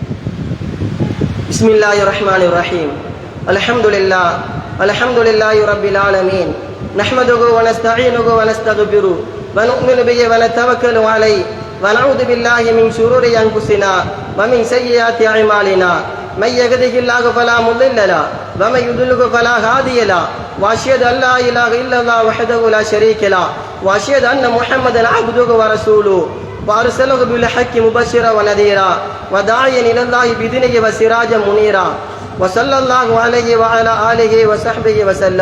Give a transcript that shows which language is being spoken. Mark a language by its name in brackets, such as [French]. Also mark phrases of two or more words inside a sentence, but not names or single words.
[Arabic] بسم الله الرحمن الرحيم. الحمد لله رب العالمين. نحمده ونستعينه ونستغفره ونؤمن به ونتوكل عليه ونعوذ بالله من شرور أنفسنا ومن سيئات أعمالنا. من يهده الله فلا مضل له ومن يضلل فلا هادي له واشهد ان لا اله الا الله وحده لا شريك له واشهد ان محمدا عبده ورسوله وارسله بالحق مبشرا ونذيرا وداعيا الى الله باذنه وسراجا منيرا وصلى الله عليه وعلى اله وصحبه وسلم.